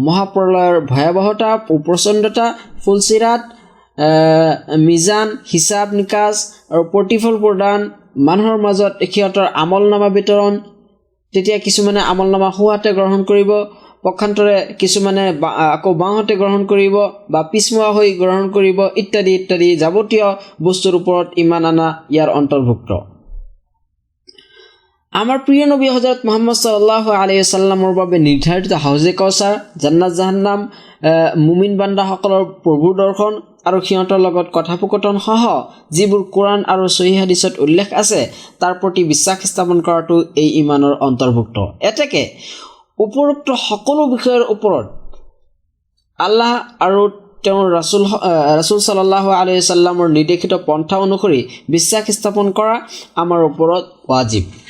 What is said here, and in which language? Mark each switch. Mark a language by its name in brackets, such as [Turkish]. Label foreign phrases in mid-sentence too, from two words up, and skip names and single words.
[Assamese] মহাপ্ৰলয়ৰ ভয়াৱহতা ও প্ৰচণ্ডতা, ফুলচিৰাত মিজান হিচাপ নিকাচ আৰু প্ৰতিফল প্ৰদান মানুহৰ মাজত সিহঁতৰ আমলনামা বিতৰণ তেতিয়া কিছুমানে আমলনামা সোঁহাতে গ্ৰহণ কৰিব পক্ষান্তৰে কিছুমানে আকৌ বাঁহাতে গ্ৰহণ কৰিব বা পিছমুৱা হৈ গ্ৰহণ কৰিব ইত্যাদি ইত্যাদি যাৱতীয় বস্তুৰ ওপৰত ইমান আনা ইয়াৰ অন্তৰ্ভুক্ত আমাৰ প্ৰিয় নবী হযৰত মুহাম্মদ [Arabic] صلى الله عليه وسلم [Assamese] বাবে নিৰ্ধাৰিত হাউজে কাউচাৰ জান্নাত জাহান্নাম মুমিন বান্দাসকলৰ প্ৰভুৰ দৰ্শন আৰু সিহঁতৰ লগত কথোপকথন সহ যিবোৰ কোৰাণ আৰু সহিহ হাদিছত উল্লেখ আছে তাৰ প্ৰতি বিশ্বাস স্থাপন কৰাটো এই ইমানৰ অন্তৰ্ভুক্ত এতেকে উপৰোক্ত সকলো বিষয়ৰ ওপৰত আল্লাহ আৰু তেওঁৰ ৰাসূল [Arabic] صلى الله عليه وسلم [Assamese] নিৰ্দেশিত পন্থা অনুসৰি বিশ্বাস স্থাপন কৰা আমাৰ ওপৰত ৱাজিব